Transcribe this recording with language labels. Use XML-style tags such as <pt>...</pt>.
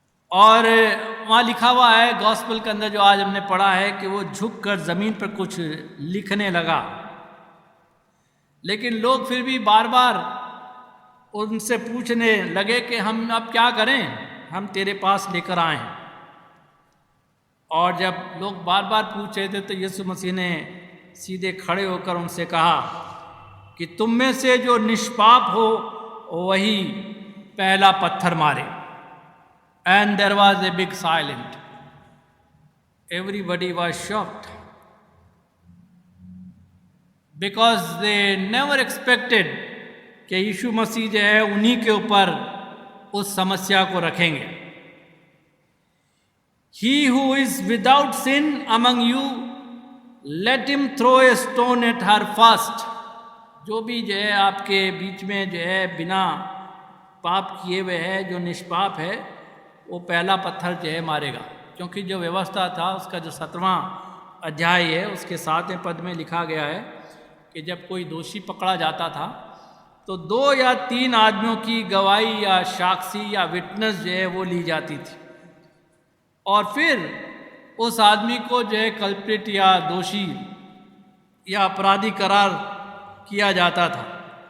<hi>और वहाँ लिखा हुआ है गॉस्पेल के अंदर जो आज हमने पढ़ा है कि वो झुककर ज़मीन पर कुछ लिखने लगा, लेकिन लोग फिर भी बार बार उनसे पूछने लगे कि हम अब क्या करें, हम तेरे पास लेकर आए हैं। और जब लोग बार बार पूछ रहे थे तो यीशु मसीह ने सीधे खड़े होकर उनसे कहा कि तुम में से जो निष्पाप हो वही पहला पत्थर मारे।</hi> <en>And there was a big silence. Everybody was shocked because they never expected</en> <hi>कि यीशु मसीह जो है उन्हीं के ऊपर उस समस्या को रखेंगे।</hi> <en>He who is without sin among you, let him throw a stone at her first.</en> <hi>जो भी जो है आपके बीच में जो है बिना पाप किए हुए है, जो निष्पाप है, वो पहला पत्थर जो है मारेगा। क्योंकि जो व्यवस्था था उसका जो 7वां अध्याय है उसके 7वें पद में लिखा गया है कि जब कोई दोषी पकड़ा जाता था तो 2 या 3 आदमियों की गवाही या साक्षी या विटनेस जो है वो ली जाती थी और फिर उस आदमी को जो है कल्प्रिट या दोषी या अपराधी करार किया जाता था।</hi>